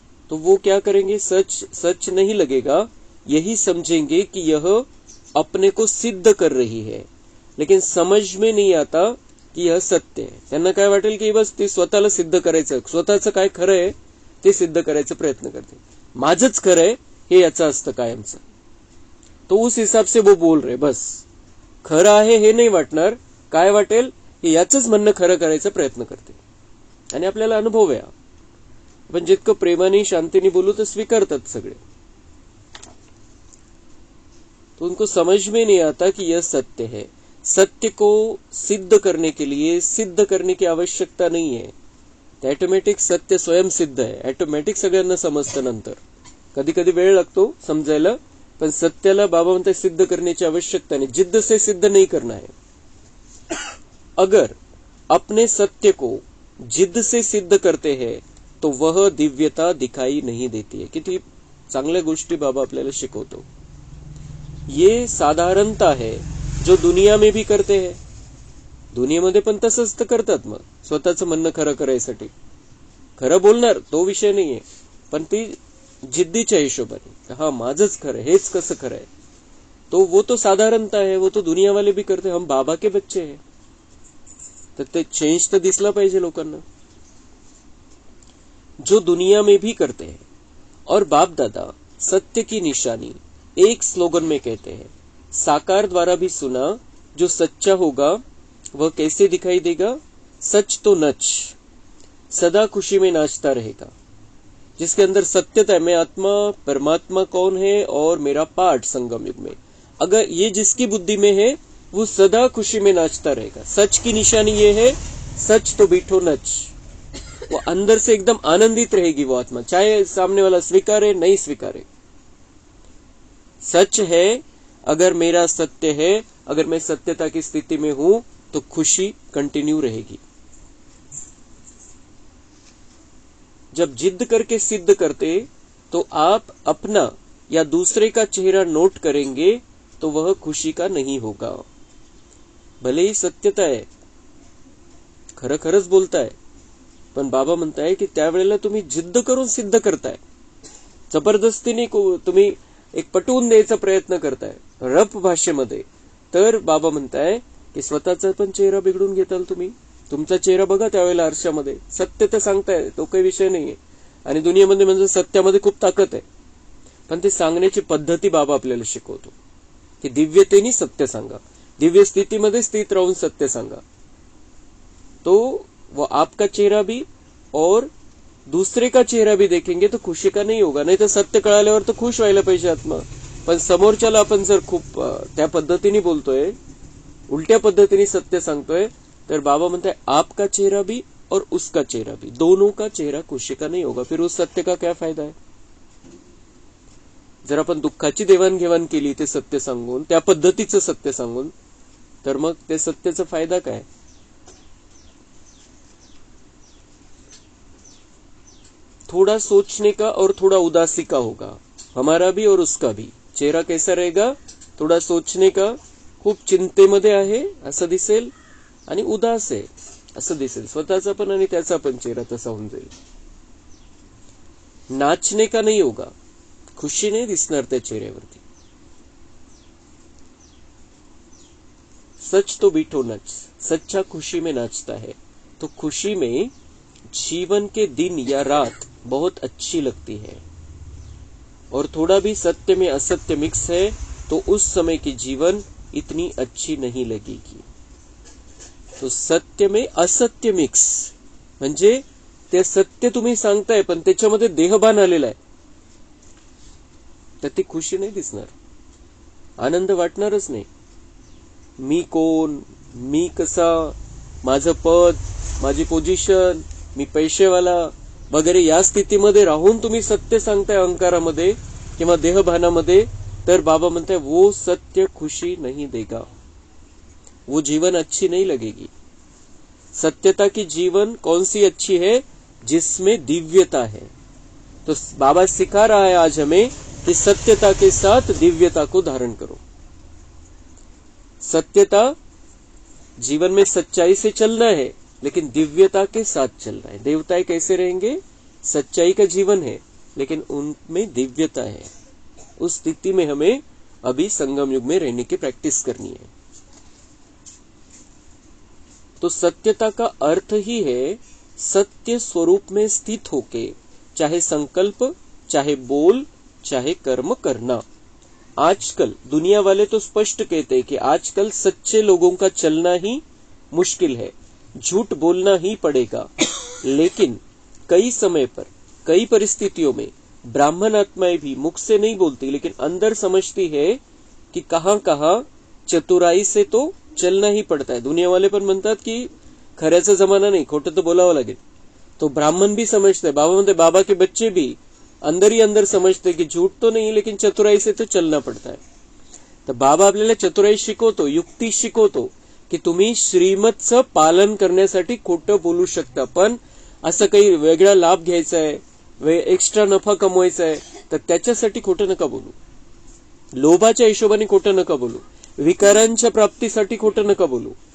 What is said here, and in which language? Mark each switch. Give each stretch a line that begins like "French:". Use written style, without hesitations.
Hindi: तो वो क्या करेंगे, सच सच नहीं लगेगा, यही समझेंगे कि यह अपने को सिद्ध कर रही है, लेकिन समझ में नहीं आता की यह
Marathi: सत्य आहे. त्यांना काय वाटेल की बस ते स्वतःला सिद्ध करायचं, स्वतःचं काय खरं आहे ते सिद्ध करायचा प्रयत्न करते. माझंच खरं आहे हे याचं असतं कायमचं.
Hindi: तो उस हिसाब से वो बोल रहे,
Marathi: बस खरं आहे हे नाही वाटणार, काय वाटेल की याचंच म्हणणं खरं करायचा प्रयत्न करते. आणि आपल्याला अनुभव आहे, आपण जितकं प्रेमाने शांतीने बोलू तर स्वीकारतात सगळे.
Hindi: तो उनको समझ में नहीं आता कि यह सत्य है. सत्य को सिद्ध करने के लिए सिद्ध करने की आवश्यकता नहीं है.
Marathi: ते ऑटोमॅटिक सत्य स्वयं सिद्ध आहे. ऑटोमॅटिक सगळ्यांना समजतं नंतर. कधी कधी वेळ लागतो समजायला, पण सत्याला बाबा म्हणते सिद्ध करण्याची आवश्यकता
Hindi: नहीं, जिद्द से सिद्ध नहीं करना है. अगर अपने सत्य को जिद्द से सिद्ध करते हैं तो वह दिव्यता दिखाई नहीं देती है.
Marathi: किती चांगल्या गोष्टी बाबा आपल्याला शिकवतो.
Hindi: ये साधारणता है जो दुनिया में भी करते हैं.
Marathi: दुनियेमध्ये पण तसंच तर करतात. मग स्वतःचं म्हणणं खरं करायसाठी खरं बोलणार तो विषय नाहीये, पण ती जिद्दीच्या हिशोबाने हा माझंच खरं, हेच कसं खरं आहे.
Hindi: तो वो तो साधारणता है, वो तो दुनिया वाले भी करते. हम बाबा के बच्चे हैं.
Marathi: तर ते चेंज तर दिसला पाहिजे लोकांना.
Hindi: जो दुनिया में भी करते हैं. और बाप दादा सत्य की निशानी एक स्लोगन में कहते हैं, साकार द्वारा भी सुना, जो सच्चा होगा वह कैसे दिखाई देगा, सच तो नच सदा खुशी में नाचता रहेगा. जिसके अंदर सत्यता है, मैं आत्मा, परमात्मा कौन है और मेरा पार्ट संगम युग में, अगर ये जिसकी बुद्धि में है वो सदा खुशी में नाचता रहेगा. सच की निशानी ये है, सच तो बीठो नच. वो अंदर से एकदम आनंदित रहेगी वो आत्मा, चाहे सामने वाला स्वीकारे नहीं स्वीकारे. सच है, अगर मेरा सत्य है, अगर मैं सत्यता की स्थिति में हूं तो खुशी कंटिन्यू रहेगी. जब जिद करके सिद्ध करते तो आप अपना या दूसरे का चेहरा नोट करेंगे तो वह खुशी का नहीं होगा.
Marathi: भले ही सत्यता आहे, खरं खरंच बोलताय, पण बाबा म्हणताय की त्यावेळेला तुम्ही जिद्द करून सिद्ध करताय, जबरदस्तीने तुम्ही एक पटवून द्यायचा प्रयत्न करताय रफ भाषेमध्ये, तर बाबा म्हणताय की स्वतःचा पण चेहरा बिघडून घेताल तुम्ही. तुमचा चेहरा बघा त्यावेळेला आरशामध्ये, सत्य तर सांगताय, तो काही विषय नाहीये. आणि दुनियेमध्ये म्हणजे सत्यामध्ये खूप ताकद आहे, पण ते सांगण्याची पद्धती बाबा आपल्याला शिकवतो की दिव्यतेने सत्य सांगा, दिव्य स्थितीमध्ये स्थित राहून सत्य सांगा.
Hindi: तो वो आपका चेहरा भी और दूसरे का चेहरा भी देखेंगे तो खुशी का नहीं होगा.
Marathi: नाही तर सत्य कळाल्यावर तर खुश व्हायला पाहिजे आत्मा, पण समोरच्याला आपण जर खूप त्या पद्धतीने बोलतोय, उलट्या पद्धतीने सत्य सांगतोय, तर बाबा म्हणताय
Hindi: आपका चेहरा भी और उसका चेहरा भी, दोनों का चेहरा खुशी का नहीं होगा. फिर उस सत्य का क्या फायदा है.
Marathi: जर आपण दुःखाची देवाणघेवाण केली ते सत्य सांगून, त्या पद्धतीचं सत्य सांगून, तर मग ते सत्याचा फायदा काय.
Hindi: थोड़ा सोचने का और थोड़ा उदासी का होगा, हमारा भी और उसका भी. चेहरा कैसा रहेगा, थोड़ा सोचने का,
Marathi: खूप चिंतेमध्ये आहे असं दिसेल, आणि उदास आहे असं दिसेल. स्वतःचा पण आणि त्याचा पण चेहरा तसा होऊन जाईल.
Hindi: नाचने का नहीं होगा,
Marathi: खुशी नाही दिसणार त्या चेहऱ्यावरती.
Hindi: सच तो बीठो नच, सच्चा खुशी में नाचता है. तो खुशी में जीवन के दिन या रात बहुत अच्छी लगती है, और थोड़ा भी सत्य में असत्य मिक्स है तो उस समय की जीवन इतनी अच्छी नहीं लगेगी.
Marathi: तो सत्य में असत्य मिक्स म्हणजे ते सत्य तुम्ही सांगताय पण त्याच्यामध्ये देहभान आलेला आहे, तर ती खुशी नाही दिसणार, आनंद वाटणारच नाही. मी कोण, मी कसा, माझं पद, माझी पोझिशन, मी पैसेवाला वगैरे या स्थितीमध्ये राहून तुम्ही सत्य सांगताय अहंकारामध्ये किंवा देहभानामध्ये, तर बाबा म्हणताय
Hindi: वो सत्य खुशी नहीं देगा, वो जीवन अच्छी नहीं लगेगी. सत्यता की जीवन कौन सी अच्छी है, जिसमें दिव्यता है. तो बाबा सिखा रहा है आज हमें कि सत्यता के साथ दिव्यता को धारण करो. सत्यता जीवन में सच्चाई से चलना है, लेकिन दिव्यता के साथ चलना है. देवताएं कैसे रहेंगे, सच्चाई का जीवन है, लेकिन उनमें दिव्यता है। उस स्थिति में हमें अभी संगम युग में रहने की प्रैक्टिस करनी है। तो सत्यता का अर्थ ही है सत्य स्वरूप में स्थित होके चाहे संकल्प, चाहे बोल, चाहे कर्म करना। आजकल दुनिया वाले तो स्पष्ट कहते हैं कि आजकल सच्चे लोगों का चलना ही मुश्किल है, झूठ बोलना ही पड़ेगा। लेकिन कई समय पर, कई परिस्थितियों में ब्राह्मण आत्माएं भी मुख से नहीं बोलती, लेकिन अंदर समझती है कि कहां कहां चतुराई से तो चलना ही पड़ता है।
Marathi: दुनिया वाले पण म्हणतात की खऱ्याचा जमाना नाही, खोटं तो बोलावं लागेल।
Hindi: तो ब्राह्मण भी समझते,
Marathi: बाबा म्हणते
Hindi: बाबा के बच्चे भी अंदर ही अंदर समझते कि झूठ तो नहीं, लेकिन चतुराई से तो चलना पड़ता है।
Marathi: तर बाबा आपल्याला चतुराई शिकवतो, युक्ती शिकवतो की तुम्ही श्रीमतचं पालन करण्यासाठी खोटं बोलू शकता, पण असं काही वेगळा लाभ घ्यायचा आहे, एक्स्ट्रा नफा कमवायचा आहे, तर त्याच्यासाठी खोटं नका बोलू। लोभाच्या हिशोबाने खोटं नका बोलू, विकारांच्या प्राप्तीसाठी खोटं नका बोलू।